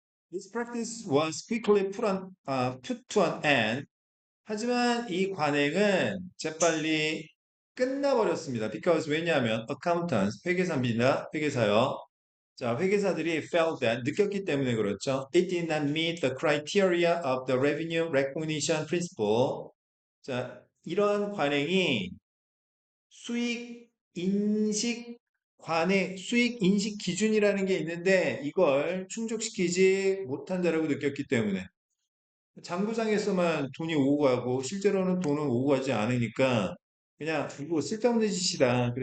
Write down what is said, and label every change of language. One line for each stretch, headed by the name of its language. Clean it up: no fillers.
English: This practice was quickly put to an end.
Korean: 하지만 이 관행은 재빨리 끝나버렸습니다. Because 왜냐하면 accountants, 회계사입니다. 회계사요. 자, 회계사들이
English: felt that
Korean: 느꼈기 때문에 그렇죠.
English: It did not meet the criteria of the revenue recognition principle.
Korean: 자, 이러한 관행이 수익 인식 관행, 수익 인식 기준이라는 게 있는데 이걸 충족시키지 못한다라고 느꼈기 때문에 장부상에서만 돈이 오고 가고 실제로는 돈은 오고 가지 않으니까 그냥 이거 쓸데없는 짓이다.